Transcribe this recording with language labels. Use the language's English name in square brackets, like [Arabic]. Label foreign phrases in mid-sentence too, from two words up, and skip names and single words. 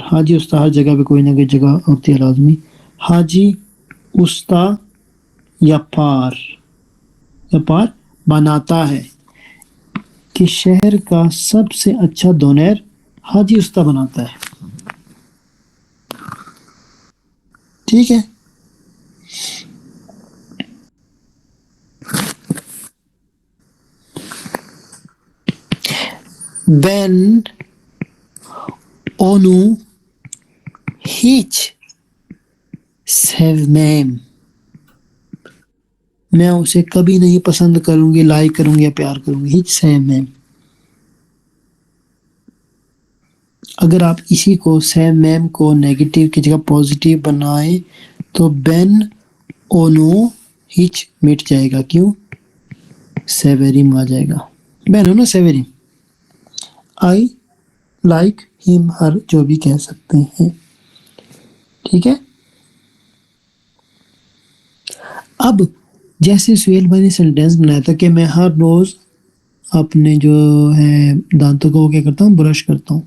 [Hindi] हाजी उस्ता हर जगह पे कोई ना कोई जगह होती है लाजमी। हाजी उस्ता यापार, यापार बनाता है कि शहर का सबसे अच्छा दोनेर हाजी उस्ता बनाता है। ठीक है, [Turkish] Ben onu hiç sevmem। [Hindi] मैं उसे कभी नहीं पसंद करूंगी, लाइक करूंगी या प्यार करूंगी। [Turkish] hiç sevmem. [Hindi] अगर आप इसी को sevmem को नेगेटिव की जगह पॉजिटिव बनाए तो [Turkish] ben onu hiç [Hindi] मिट जाएगा। क्यों? सेवेरिम आ जाएगा। [Turkish] ben onu severim। [English] I like him, [Hindi] हर जो भी कह सकते हैं। ठीक है, अब जैसे सुहेल भाई ने सेंटेंस बनाया था कि मैं हर रोज अपने जो है दांतों को क्या करता हूँ, ब्रश करता हूँ।